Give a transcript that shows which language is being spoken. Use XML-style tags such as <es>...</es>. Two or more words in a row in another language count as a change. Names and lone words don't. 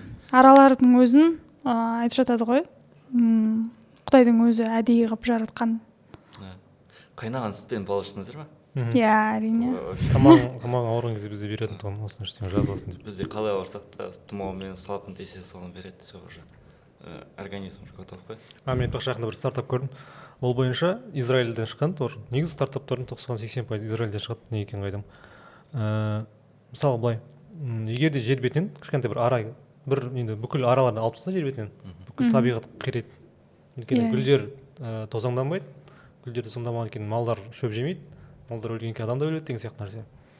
<kk>Аралардың өзін айтып жатады ғой, Құдайдың өзі әдейі қылып жаратқан. Қайнаған сүтпен бал ішсіңіздер ма? Иә, әрине. Тамағың ауырған кезде бізде беретін тұғын, осыны іштен жазыласын деп. Бізде қалай ауырсақ та тұмаумен салқын тисе соны береді,</kk> <ru>все уже организм уже готов қой.</ru> <kk>Мен айтпақшы жақында бір стартап көрдім. Ол бойынша Израильден шыққан тоже. Негізі стартаптардың 90-80% Израильден шығады, не екенін қайдам. Мысалы былай, егер де жер бетінен кішкентай бір ара, бір енді бүкіл араларды алып тастаса жер бетінен, бүкіл табиғат қирайды. Өйткені гүлдер тозаңданбайды, гүлдер тозаңдамаған екен малдар шөп жемейді, малдар өлген кейін адам да өледі деген сияқты нәрсе.</kk>